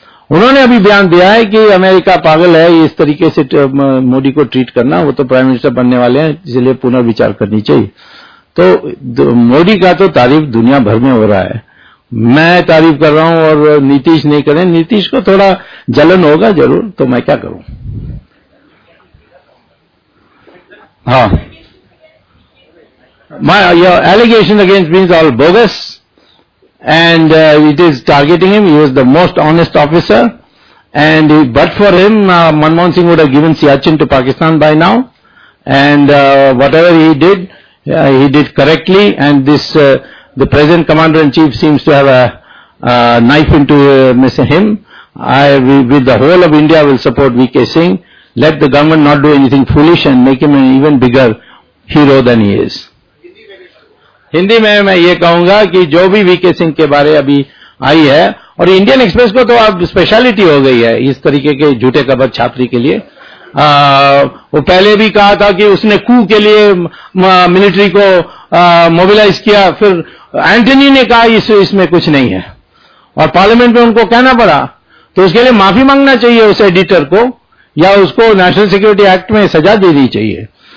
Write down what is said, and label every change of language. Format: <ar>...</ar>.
<hi>उन्होंने अभी बयान दिया है कि अमेरिका पागल है इस तरीके से मोदी को ट्रीट करना, वो तो प्राइम मिनिस्टर बनने वाले हैं, इसलिए पुनर्विचार करनी चाहिए। तो मोदी का तो तारीफ दुनिया भर में हो रहा है, मैं तारीफ कर रहा हूं और नीतीश नहीं करें। नीतीश को थोड़ा जलन होगा जरूर, तो मैं क्या करूं।</hi> <en>हाँ, your allegation against me is all bogus, and it is targeting him. He was the most honest officer, and but for him, Manmohan Singh would have given Siachen to Pakistan by now, and whatever he did correctly. And this, the present commander-in-chief seems to have a knife into him. With the whole of India, will support V.K. Singh. Let the government not do anything foolish and make him an even bigger hero than he is.</en> <hi>Hindi में मैं ये कहूंगा कि जो भी VK Singh के बारे अभी आई है, और इंडियन एक्सप्रेस को तो अब स्पेशलिटी हो गई है इस तरीके के झूठे खबर छापने के लिए। वो पहले भी कहा था कि उसने कू के लिए मिलिट्री को मोबिलाइज किया, फिर एंटनी ने कहा इसमें कुछ नहीं है, और पार्लियामेंट में उनको कहना पड़ा, तो उसके लिए माफी मांगना चाहिए उस एडिटर को, या उसको नेशनल सिक्योरिटी एक्ट में सजा देनी चाहिए।</hi>